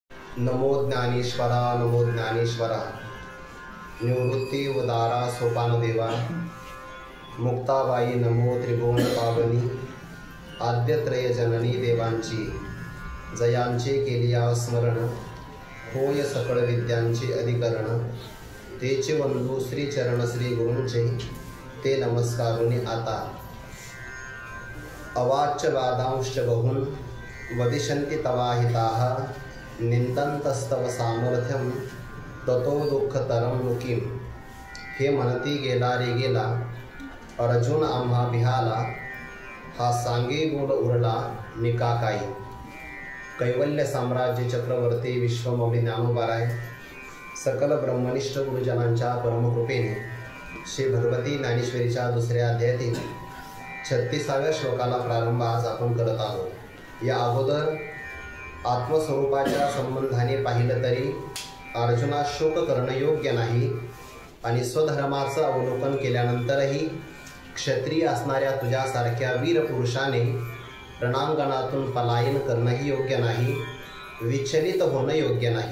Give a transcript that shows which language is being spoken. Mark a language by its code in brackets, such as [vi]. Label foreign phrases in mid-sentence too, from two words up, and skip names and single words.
[mr] नमो ज्ञानेश्वरा नमो ज्ञानेश्वरा। निवृत्ती उदारा सोपान देवा। मुक्ताबाई नमो त्रिभुवन पावनी। आद्यत्रय जननी देवांची जयांचे केलिया स्मरण। होय सकळ विद्यांचे अधिकरण। तेचे वंदू श्री चरण श्री गुरूंचे ते नमस्कारुनी आता। [sa] अवाच्य वादांश्च बहुन वदिष्यन्ति तवाहिताः। निंदन्तस्तव सामर्थ्यम ततो दुःखतरं मुकीम। [mr] हे म्हणती गेला रे गेला अर्जुन आम्हा बिहाला। हा सांगे बोल उरला निका काही। कैवल्य साम्राज्य चक्रवर्ती विश्वमौली ज्ञानोबाराय सकल ब्रह्मनिष्ठ गुरुजनांच्या परमकृपेने श्री भगवती ज्ञानेश्वरीच्या दुसऱ्या अध्यायातील 36व्या श्लोकाला प्रारंभ आज आपण करत आहोत। या अगोदर आत्मस्वरूपाच्या संबंधाने पाहिलं तरी अर्जुना शोक करणं योग्य नाही आणि स्वधर्माचं अवलोकन केल्यानंतरही क्षत्रिय असणाऱ्या तुझ्यासारख्या वीर पुरुषाने रणांगणातून पलायन करणंही योग्य नाही, विचलित होणं योग्य नाही।